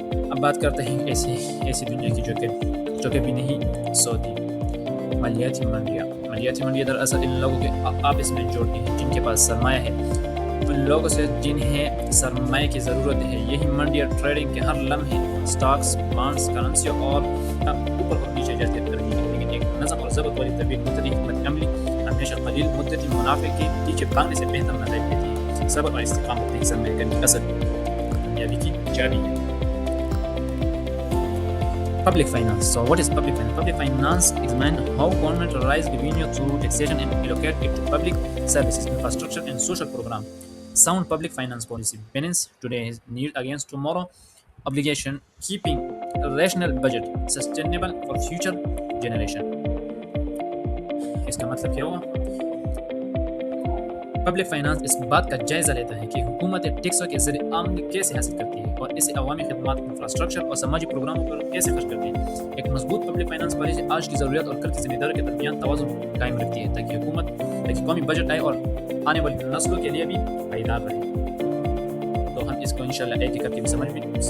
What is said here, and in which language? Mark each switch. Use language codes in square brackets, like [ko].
[ur] اب بات کرتے ہیں ایسی دنیا کی جو کہ بھی نہیں سوتی۔ مالیاتی منڈیاں دراصل ان لوگوں کے آپس میں جوڑتی ہیں جن کے پاس سرمایہ ہے، ان لوگوں سے جنہیں سرمایہ کی ضرورت ہے۔ یہی منڈیاں ٹریڈنگ کے ہر لمحے سٹاکس، بانڈز، کرنسی اور اوپر اور نیچے جاتی رہتی ہے، لیکن ایک نظم اور ضبط والی طویل مدتی حکمت عملی ہمیشہ قلیل مدتی منافع کے پیچھے بھاگنے سے بہتر نتائج دیتی ہے۔ صبر اور استقامت ہی سرمایہ کاری کی اصل کامیابی کی چابی ہے۔ Public finance. [en] So what is public finance? Public finance examines how government raise revenue through taxation and allocate it to public services, infrastructure and social programs. Sound public finance policy balance today's need against tomorrow's obligation, keeping a rational budget sustainable for future generation. [ur] اس کا مطلب کیا ہوا؟ Public finance اس بات کا جائزہ لیتا ہے کہ حکومت ٹیکسوں کے ذریعے آمدنی کیسے حاصل کرتی ہے اور اسے عوامی خدمات، انفراسٹرکچر اور سماجی پروگراموں پر کیسے خرچ کرتی ہے۔ ایک مضبوط پبلک فائنانس پالیسی آج کی ضروریات اور کل کی ذمہ داری کے درمیان توازن قائم رکھتی ہے تاکہ قومی بجٹ آئے اور آنے والی نسلوں کے لیے بھی پائیدار رہے۔ تو ہم اس کو انشاءاللہ ایک ایک کر کے بھی سمجھیں گے کہ